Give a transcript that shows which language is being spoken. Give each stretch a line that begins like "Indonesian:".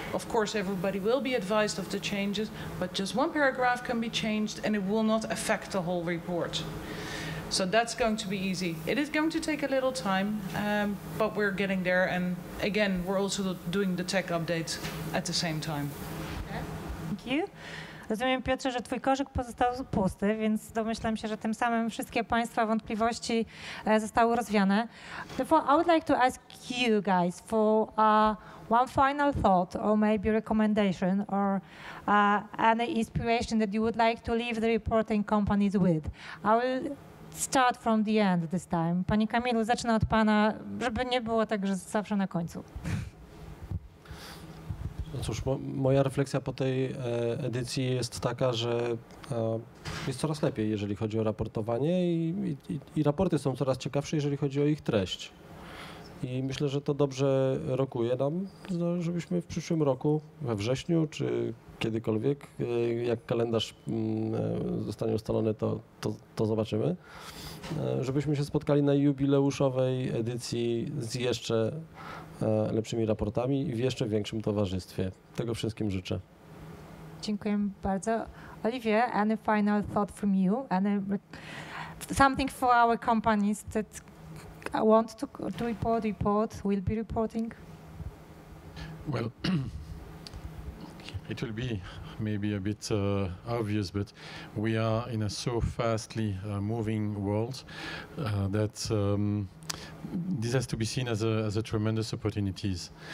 English: Of course, everybody will be advised of the changes, but just one paragraph can be changed and it will not affect the whole report. So that's going to be easy. It is going to take a little time, but we're getting there. And again, we're also doing the tech updates at the same time. Thank you.
Polish: Rozumiem, Piotrze, że twój koszyk pozostał pusty, więc domyślam się, że tym samym wszystkie Państwa wątpliwości zostały rozwiane.
English: Therefore, I would like to ask you guys for one final thought or maybe recommendation or any inspiration that you would like to leave the reporting companies with. I will start from the end this time.
Polish: Pani Kamilu, zacznę od Pana, żeby nie było tak, że zawsze na końcu. No cóż, moja refleksja po tej edycji jest taka, że jest coraz lepiej, jeżeli chodzi o raportowanie i raporty są coraz ciekawsze, jeżeli chodzi o ich treść. I myślę, że to dobrze rokuje nam, żebyśmy w przyszłym roku, we wrześniu czy kiedykolwiek, jak kalendarz zostanie ustalony, to zobaczymy, żebyśmy się spotkali na jubileuszowej edycji z jeszcze lepszymi raportami i w jeszcze większym towarzystwie. Tego wszystkim życzę. Dziękuję bardzo.
English: Olivier, any final thought from you? Something for our companies that want to report, will be reporting? Well, it will be maybe a bit obvious, but we are in a so fastly moving world that this has to be seen as a tremendous opportunities.